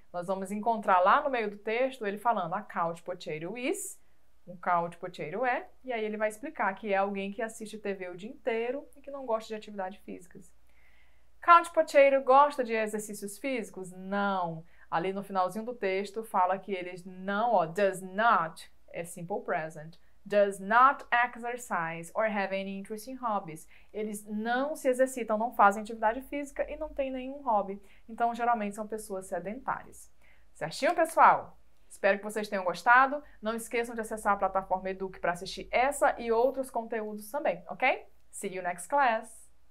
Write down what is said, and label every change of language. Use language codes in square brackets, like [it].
[pt] Nós vamos encontrar lá no meio do texto ele falando [en] a couch potato is, [pt] um couch potato é, e aí ele vai explicar que é alguém que assiste TV o dia inteiro e que não gosta de atividades físicas. Couch potato gosta de exercícios físicos? Não. Ali no finalzinho do texto fala que eles não, [en] does not, [pt] é simple present. [en] Does not exercise or have any interesting hobbies. [pt] Eles não se exercitam, não fazem atividade física e não têm nenhum hobby. Então, geralmente, são pessoas sedentárias. Certinho, pessoal? Espero que vocês tenham gostado. Não esqueçam de acessar a plataforma Eduque para assistir essa e outros conteúdos também, ok? [en] See you next class!